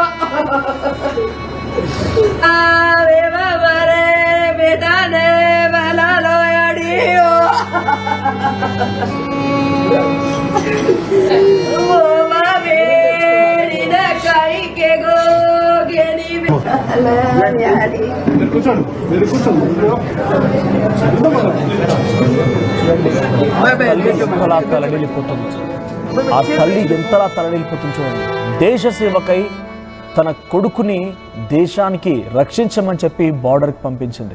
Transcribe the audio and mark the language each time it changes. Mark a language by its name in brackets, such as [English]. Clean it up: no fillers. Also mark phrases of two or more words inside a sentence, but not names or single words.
[Lambadi] आवे बाबा रे बेटा ने भला लो अडियो ओ बाबेड़ी न काई के गो गेनी यारी [Telugu] ఆ తల్లి ఎంతలా తలడిల్లిపోతుంది చూడండి. దేశ సేవకై తన కొడుకుని దేశానికి రక్షించమని చెప్పి బార్డర్కి పంపించింది.